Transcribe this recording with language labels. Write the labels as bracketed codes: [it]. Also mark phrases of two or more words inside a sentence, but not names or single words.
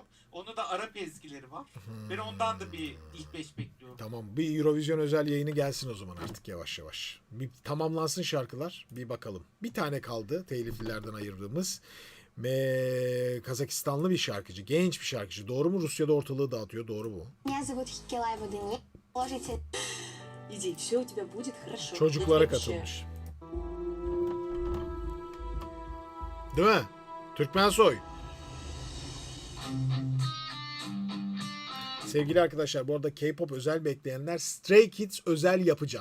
[tr] Onun da Arap ezgileri var. Ben ondan da bir ilk 5 bekliyorum. Tamam. Bir Eurovision özel yayını gelsin o zaman artık yavaş yavaş. Bir tamamlansın şarkılar. Bir bakalım. Bir tane kaldı teliflilerden ayırdığımız. Kazakistanlı bir şarkıcı. Genç bir şarkıcı. Doğru mu? Rusya'da ortalığı dağıtıyor. Doğru mu? [ru] Меня зовут Хикелаева Дани. Положите. Иди, все у тебя будет хорошо. [tr] Çocuklara katılmış. Değil mi? Türkmensoy. Sevgili arkadaşlar, bu arada K-pop özel bekleyenler, Stray Kids özel yapacağım.